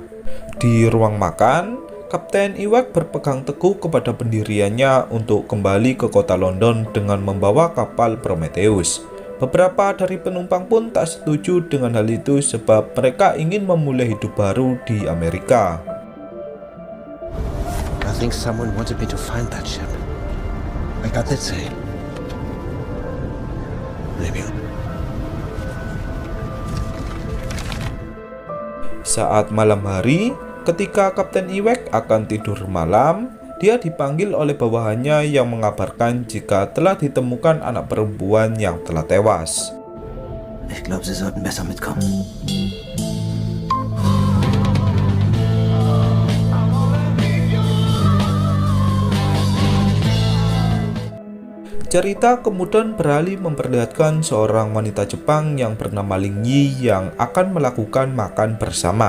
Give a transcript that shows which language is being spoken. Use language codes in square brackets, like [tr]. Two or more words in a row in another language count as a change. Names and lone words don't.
[id] Di ruang makan, Kapten Iwek berpegang teguh kepada pendiriannya untuk kembali ke kota London dengan membawa kapal Prometheus. Beberapa dari penumpang pun tak setuju dengan hal itu sebab mereka ingin memulai hidup baru di Amerika. [en] I think someone wanted me to find that ship. I got that say. Maybe. [id] Saat malam hari, ketika Kapten Iwek akan tidur malam, dia dipanggil oleh bawahannya yang mengabarkan jika telah ditemukan anak perempuan yang telah tewas. [de] Ich glaube, Sie sollten besser mitkommen. [id] Cerita kemudian beralih memperlihatkan seorang wanita Jepang yang bernama Ling Yi yang akan melakukan makan bersama.